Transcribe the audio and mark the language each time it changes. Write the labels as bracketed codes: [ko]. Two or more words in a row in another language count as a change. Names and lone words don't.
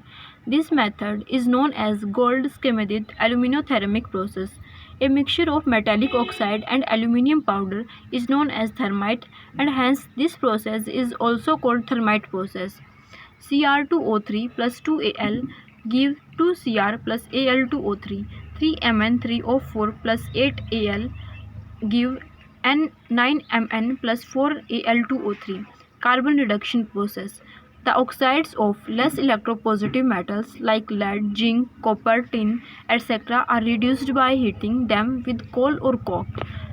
[en] This method is known as gold-schemidt aluminothermic process. A mixture of metallic oxide and aluminium powder is known as thermite and hence this process is also called thermite process. Cr2O3 plus 2Al give 2Cr plus Al2O3. 3Mn3O4 plus 8Al give N9Mn plus 4Al2O3. Carbon reduction process. The oxides of less electropositive metals like lead, zinc, copper, tin, etc. are reduced by heating them with coal or coke.